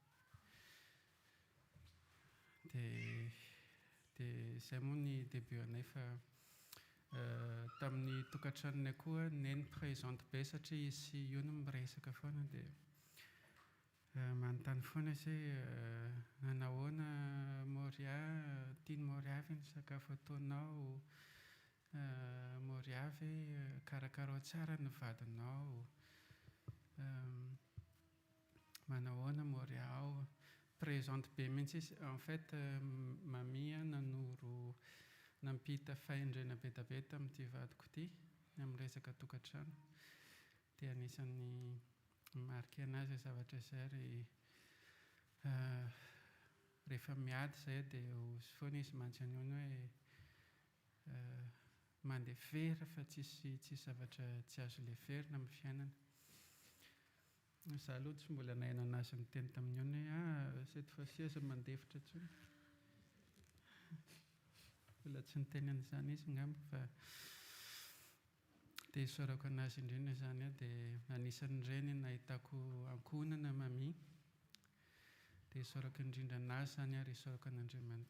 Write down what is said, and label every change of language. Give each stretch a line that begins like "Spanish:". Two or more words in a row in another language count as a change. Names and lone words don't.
Malagasy: Dia izay moa ny début-anay fa tamin'ny tokantranony koa neny présente be satria izy io no miresaka foana dia manontany foana izy hoe nahoana Moria tiany Moria ve ny sakafo ataonao Moria ve karakarao tsara ny vadinao manahoana Moria ao présente be mihitsy izy
French: en fait
Malagasy: mamia nanoro nampita fahendrena be da be tamin'ity vadiko ity amin'ny resaka tokantrano dia anisan'ny marqué anazy zavatra izay rehefa miady izay dia hozy foana izy manontany hoe mandeha very fa tsisy zavatra tsy azo leferina amin'ny fiainana. Izaho aloha tsy mbola naheno anazy niteny tamin'ny hoe
French: cette fois-ci
Malagasy: aza mandefitra intsony. Mbola tsy niteny an'izany izy angamba fa dia isaorako anazy indrindra izany dia anisan'ireny nahitako ankonana mami dia isaorako indrindra anazy izany ary isaorako an'Andriamanitra.